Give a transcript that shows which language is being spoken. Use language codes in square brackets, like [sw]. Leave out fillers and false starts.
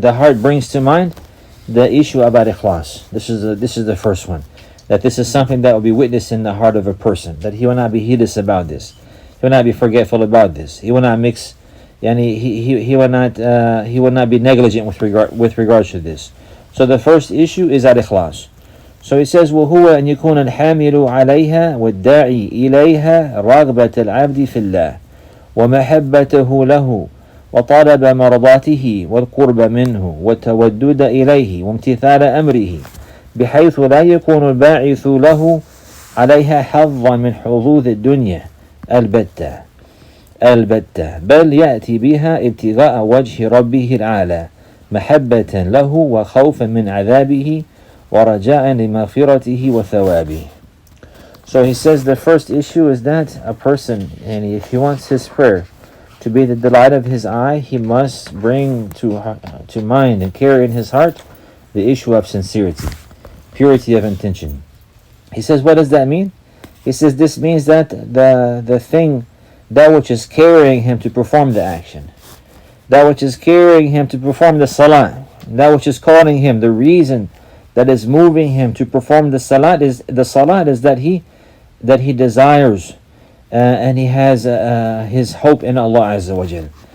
[en] The heart brings to mind the issue about ikhlas. This is the first one. That this is something that will be witnessed in the heart of a person. That he will not be heedless about this. He will not be forgetful about this. He will not mix. He will not be negligent with regards to this. So the first issue is al-ikhlas. So he says, [ar] وهو أن يكون الحامل عليها والداعي إليها رغبة العبد في الله ومحبته له وطلب مرضاته والقرب منه والتودد إليه وامتثال أمره بحيث لا يكون الباعث له عليها حظا من حظوظ الدنيا البتة بل يأتي بها ابتغاء وجه ربه العالى محبة له وخوفا من عذابه وَرَجَاءً لِمَغْفِرَتِهِ وَثَوَابِهِ. [en] So he says the first issue is that a person, and if he wants his prayer to be the delight of his eye, he must bring to mind and carry in his heart the issue of sincerity, purity of intention. He says, what does that mean? He says this means that the thing, that which is carrying him to perform the action, that which is carrying him to perform the salah, that which is calling him, the reason that is moving him to perform the salat is that he desires and he has his hope in Allah Azza wa Jal.